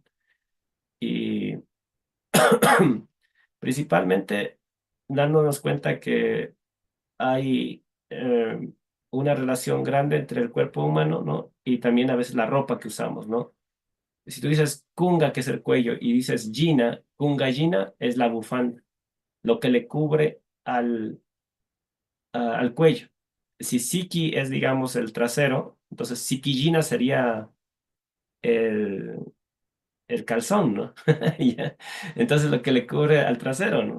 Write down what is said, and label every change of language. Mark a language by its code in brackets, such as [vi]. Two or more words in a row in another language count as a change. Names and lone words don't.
[es] Y principalmente dándonos cuenta que hay una relación grande entre el cuerpo humano, ¿no? Y también a veces la ropa que usamos, ¿no? Si tú dices kunga, que es el cuello, y dices jina, [qu] kunga jina [es] es la bufanda, lo que le cubre al cuello. Si siki es, digamos, el trasero, entonces [qu] siki jina [es] sería el, el calzón, ¿no? Ya. Entonces lo que le cubre al trasero, ¿no?